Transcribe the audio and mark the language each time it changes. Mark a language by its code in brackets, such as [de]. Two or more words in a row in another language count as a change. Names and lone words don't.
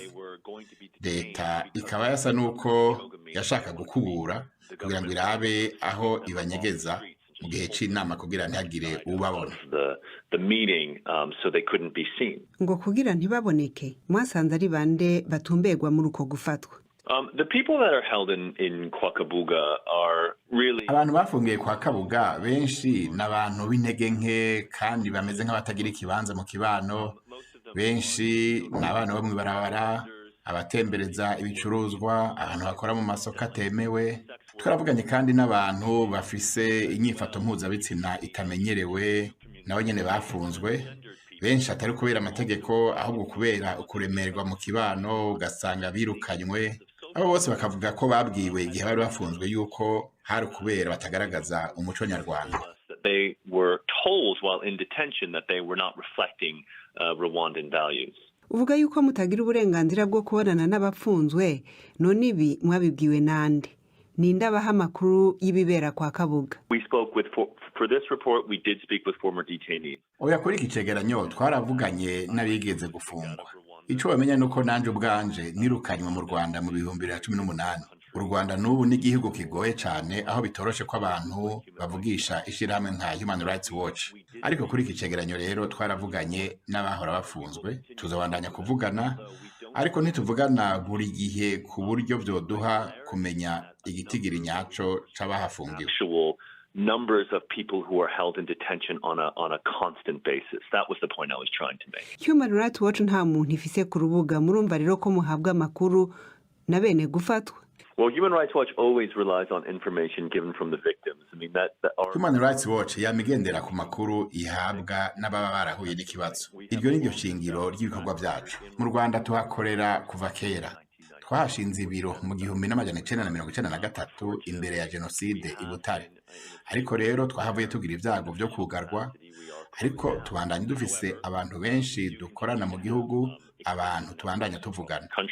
[rn] Leta ikaba yasa nuko yashaka gukubura kugira ngo irabe aho ibanyegeza mu gihe c'inama kugira ntihagire ubabona. Ngo kugira ntibaboneke mwasanze ari bande batumberwa muri uko gufatwa? [en] The people that are held in Kwakabuga are really [rn] abantu bafungiye kwa Kabuga benshi n'abantu b'intege nke kandi bameze nk'abatagira ikibanza mu kibano. Benshi n'abantu bo mwibarabara, abatembereza ibicuruzwa, abantu bakora mu masoko atemewe. Twaravuganye kandi n'abantu bafise inyifato mpuzabitsina itamenyerewe nabo nyene bafunzwe. Benshi atari kubera amategeko ahubwo kubera ukuremerwa mu kibano ugasanga birukanywe. Abo bose bakavuga ko babwiwe igihe bari bafunzwe yuko hari kubera batagaragaza umuco nyarwanda. [en] They were told while in detention that they were not reflecting Rwandan values. [rn] Uvuga yuko mutagira uburenganzira bwo kubonana n'abapfunzwe, none ibi mwabibwiwe nande? Ninde abaha amakuru y'ibibera kwa Kabuga? [en] We spoke with for this report we did speak with former detainees. [rn] Oya kuri ikicegeranyo twaravuganye n'abigeze gufungwa. Ico bamenya nuko nanje ubwanje nirukanywe mu Rwanda mu 2018. U Rwanda n'ubu ni igihugu kigoye cyane aho bitoroshe ko abantu bavugisha ishirahamwe nka Human Rights Watch. Ariko kuri ikicegeranyo rero twaravuganye n'abahora bafunzwe, tuzabandanya kuvugana ariko ntituvugana buri gihe ku buryo byoduha kumenya igitigiri nyaco c'abahafungiwe. [en] Numbers of people who are held in detention on a constant basis. That was the point I was trying to make. [rn] Human Rights Watch nta muntu ifise ku rubuga, murumva rero ko muhabwa amakuru na bene gufatwa. [en] Well, Human Rights Watch always relies on information given from the victims. I mean [rn] Human Rights Watch yamigendera ku makuru ihabwa n'ababa barahuye n'ikibazo. Iryo ni ryo shingiro ry'ibikorwa byacu. Mu Rwanda tuhakorera kuva kera. Twahashinze ibiro mu 1993 imbere ya genocide i Butare. Ariko rero twahavuye tugira ibyago byo kugarwa, ariko tubandanye dufise abantu benshi dukorana mu gihugu, abantu tubandanya tuvugana.